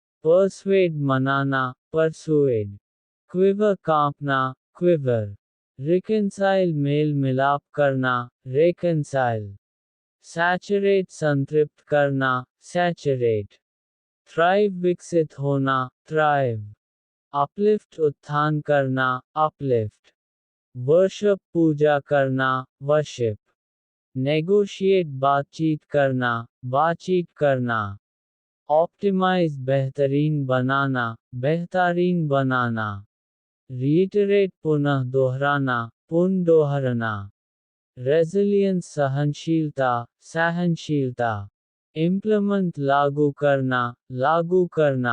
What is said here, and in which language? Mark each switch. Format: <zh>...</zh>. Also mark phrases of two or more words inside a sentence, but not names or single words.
<en>persuade मनाना, persuade, quiver कांपना, quiver, reconcile मेल</en> <hi>मिलाप करना,</hi> <en>reconcile, saturate</en> <hi>संतृप्त करना,</hi> <en>saturate, thrive</en> <hi>विकसित होना,</hi> <en>thrive, uplift</en> <hi>उत्थान करना,</hi> <en>uplift, worship</en> <hi>पूजा करना,</hi> <en>worship, negotiate</en> <hi>बातचीत करना,</hi> <en>optimize बेहतरीन</en> <hi>बनाना, reiterate पुनः दोहराना, resilience सहनशीलता, implement लागू करना,</hi>